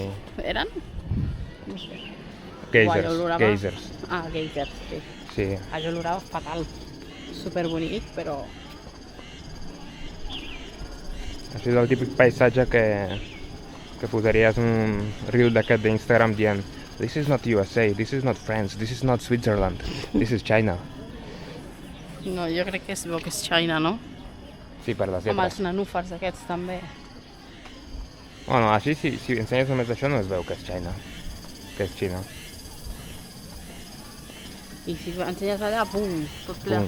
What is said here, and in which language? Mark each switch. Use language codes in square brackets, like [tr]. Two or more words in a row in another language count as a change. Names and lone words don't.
[ca] Eren? No sé. Geysers, olorava- geysers. Ah, geysers, sí. Sí. Allò olorava fatal. Superbonic, però... Això és el típic paisatge que posaries un reel d'aquest d'Instagram dient [en] "This is not USA, this is not France, this is not Switzerland, this is China". [ca] No, jo crec que es veu que és China, no? Sí, per les Amb els lletres. nenúfars aquests també. Bueno, així si ensenyes només això no es veu que és China, que és Xina. I si ensenyes allà, pum, tot ple de